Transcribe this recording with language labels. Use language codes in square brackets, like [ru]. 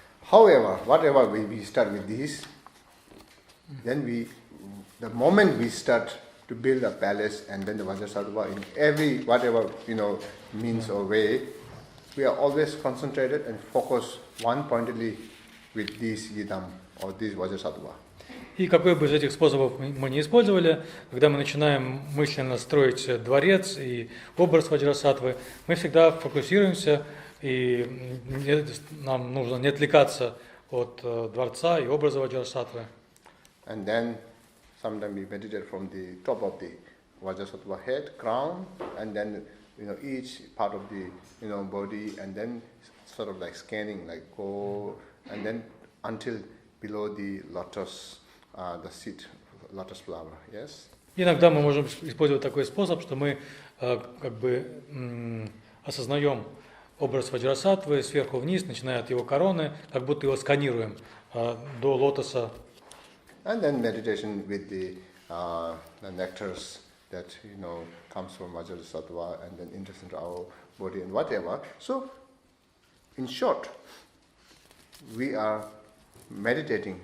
[en] However, whatever we start with this, then the moment we start to build a palace and then the Vajrasattva in every whatever means or way, we are always concentrated and focused one-pointedly with this yidam or this Vajrasattva. [ru] И какой бы из этих способов мы не использовали, когда мы начинаем мысленно строить дворец и образ ваджрасаттвы, мы всегда фокусируемся, и нам нужно не отвлекаться от дворца и образа ваджрасаттвы. [en] And then sometimes we meditate from the top of the Vajrasattva head, crown, and then each part of the body, and then sort of like scanning, like go, and then until below the lotus. The seed, lotus flower, yes. [ru] Иногда мы можем использовать такой способ, что мы как бы осознаем образ ваджрасаттвы сверху вниз, начиная от его короны, как будто его сканируем до лотоса. [en] And then meditation with the nectars that comes from Vajrasattva and then enters into our body and whatever. So, in short, we are meditating.